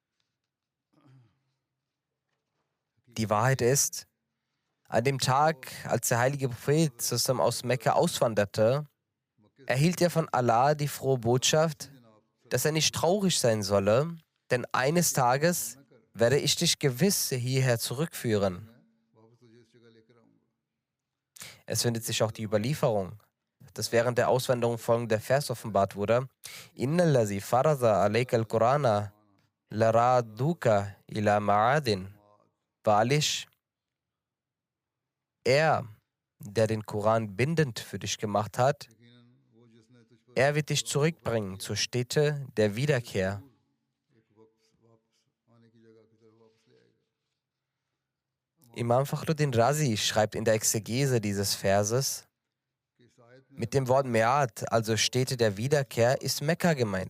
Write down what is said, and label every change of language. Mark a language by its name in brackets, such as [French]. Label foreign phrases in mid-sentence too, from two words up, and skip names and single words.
[German] Die Wahrheit ist, an dem Tag, als der heilige Prophet zusammen aus Mekka auswanderte, erhielt er von Allah die frohe Botschaft, dass er nicht traurig sein solle, denn eines Tages werde ich dich gewiss hierher zurückführen. Es findet sich auch die Überlieferung, dass während der Auswanderung folgender Vers offenbart wurde: [Arabic] إن الذي فرض عليك القرآن لرادك إلى معاد. [German] Wahrlich, er, der den Koran bindend für dich gemacht hat, er wird dich zurückbringen zur Stätte der Wiederkehr. Imam Fakhruddin Razi schreibt in der Exegese dieses Verses: Mit dem Wort Me'ad, also Stätte der Wiederkehr, ist Mekka gemeint.